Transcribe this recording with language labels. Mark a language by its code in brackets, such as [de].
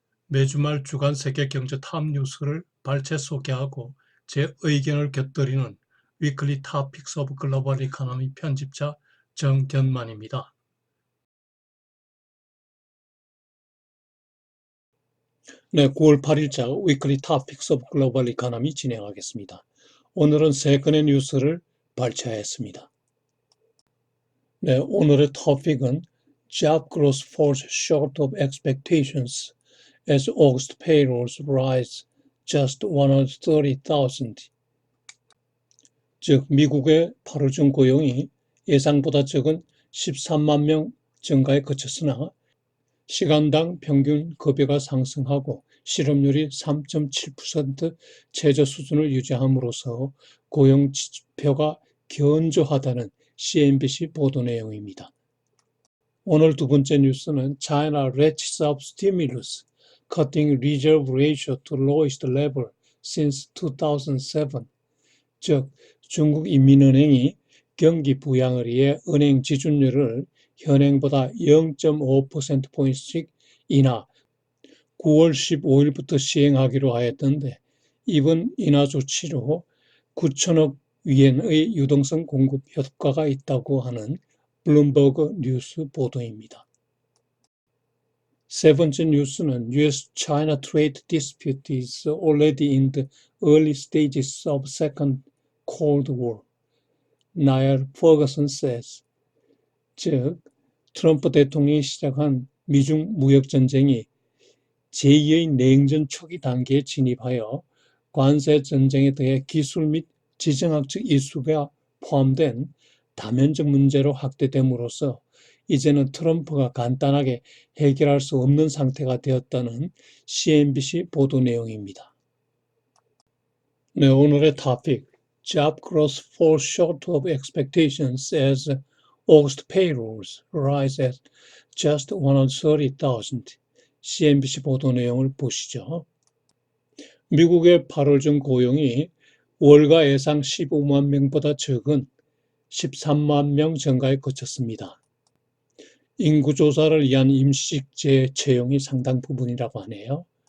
[ko] 매주 말 주간 세계 경제 탑 뉴스를 발췌 소개하고 제 의견을 곁들이는 위클리 토픽스 오브 글로벌 이코노미 편집자 정견만입니다. 네, 9월 8일자 위클리 토픽스 오브 글로벌 이코노미 진행하겠습니다. 오늘은 세 건의 뉴스를 발췌하였습니다. 네, 오늘의 토픽은 [en] Job growth falls short of expectations as August payrolls rise just 130,000. [ko] 즉 미국의 8월 중 고용이 예상보다 적은 13만 명 증가에 그쳤으나 시간당 평균 급여가 상승하고 실업률이 3.7% 최저 수준을 유지함으로써 고용 지표가 견조하다는 CNBC 보도 내용입니다. 오늘 두 번째 뉴스는 [en] China ratchets up stimulus, cutting reserve ratio to lowest level since 2007. [ko] 즉 중국 인민은행이 경기 부양을 위해 은행 지준율을 현행보다 0.5%포인트씩 인하 9월 15일부터 시행하기로 하였던데 이번 인하 조치로 9천억 위엔의 유동성 공급 효과가 있다고 하는 블룸버그 뉴스 보도입니다. 세 번째 뉴스는 [en] US-China trade dispute is already in the early stages of second Cold War. 나일 퍼거슨 says. [ko] 즉, 트럼프 대통령이 시작한 미중 무역전쟁이 제2의 냉전 초기 단계에 진입하여 관세 전쟁에 대해 기술 및 지정학적 이슈가 포함된 다면적 문제로 확대됨으로써 이제는 트럼프가 간단하게 해결할 수 없는 상태가 되었다는 CNBC 보도 내용입니다. 네, 오늘의 토픽. [en] Job growth falls short of expectations as August payrolls rise at just 130,000. [ko] CNBC 보도 내용을 보시죠. 미국의 8월 중 고용이 월가 예상 15만 명보다 적은 13만 명 증가에 그쳤습니다. 인구조사를 위한 임시직 재채용이 상당 부분이라고 하네요.